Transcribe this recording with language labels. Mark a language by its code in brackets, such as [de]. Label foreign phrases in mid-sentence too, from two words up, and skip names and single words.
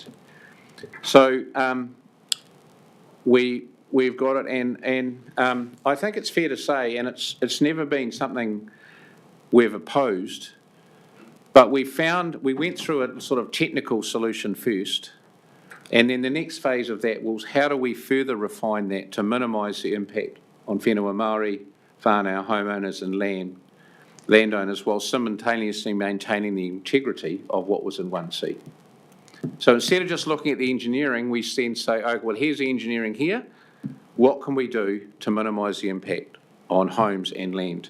[en] So we've got it, and I think it's fair to say, and it's never been something we've opposed, but we went through a sort of technical solution first, and then the next phase of that was how do we further refine that to minimise the impact on [mi] whenua Māori, [en] whānau, homeowners and landowners, while simultaneously maintaining the integrity of what was in 1C. So instead of just looking at the engineering, we then say, oh, well, here's the engineering here. What can we do to minimise the impact on homes and land?